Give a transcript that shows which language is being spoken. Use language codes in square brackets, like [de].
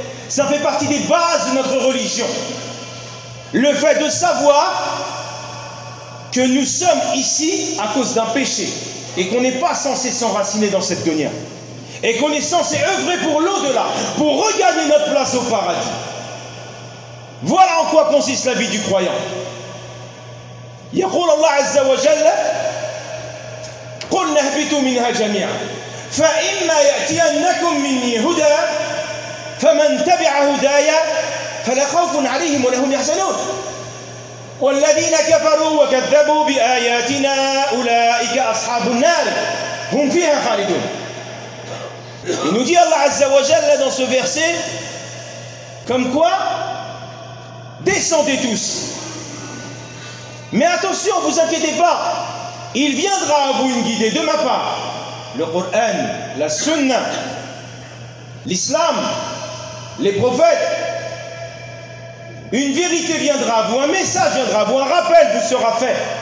[fr] Ça fait partie des bases de notre religion. Le fait de savoir que nous sommes ici à cause d'un péché et qu'on n'est pas censé s'enraciner dans cette dunya et qu'on est censé œuvrer pour l'au-delà, pour regagner notre place au paradis. Voilà en quoi consiste la vie du croyant. [ar] يقول الله عز وجل قل نهبطوا منها جميعا فإما يأتينكم مني هدى فمن تبع هدايا فلا خوف عليهم ولا هم يحزنون والذين كفروا وكذبوا بآياتنا أولئك أصحاب النار هم فيها خالدون. [fr] Il nous dit Allah Azza wa Jalla dans ce verset comme quoi, descendez tous. Mais attention, vous inquiétez pas, il viendra à vous une guidée de ma part. Le Coran, la Sunna, l'Islam, les prophètes, une vérité viendra à vous, un message viendra à vous, un rappel vous sera fait.